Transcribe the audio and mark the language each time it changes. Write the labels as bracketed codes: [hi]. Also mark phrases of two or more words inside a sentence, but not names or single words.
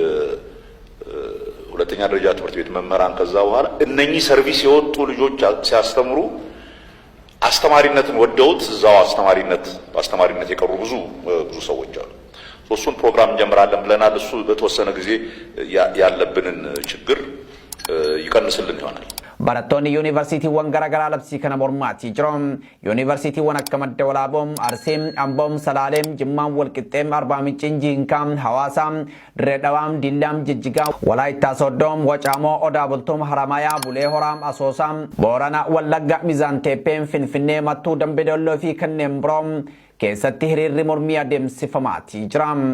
[am] ሁለተኛ ደረጃ ትምህርት ቤት መምህራን ከዛ በኋላ እነኚህ ሰርቪስ የወጡ ልጆች ሲያስተምሩ አስተማሪነትን ወደውት እዛው አስተማሪነት የቀሩ ብዙ ሰዎች አሉ። እሱን ፕሮግራም እንጀምራለን ብለናል። እሱ በተወሰነ ጊዜ ያለብንን ችግር ይቀንስልን ይሆናል። [om] Barattoonni yuunivarsiitiiwwan garaagaraa labsii kana mormaatii jiru. Yuunivarsiitiiwwan akka Madda Walaaboo, Arsii, Amboo, Salaalee, Jimmaa, Walqixxee, Arbaa Mincii, Jiinkaa, Hawaasa, Dirree Dhawaa, Dillam, Jijjigaa, Walaayittaa Soddoo, Wacaamoo, Odaa Bultuu, Haramayaa, Bulee Horaa, Asoosaa, Boorana, Wallagga, Miizaan Teeppee, Finfinnee, Mattuu, Dambidolloo fi kanneen biroo keessatti hiriirri mormii adeemsifamaatii jira.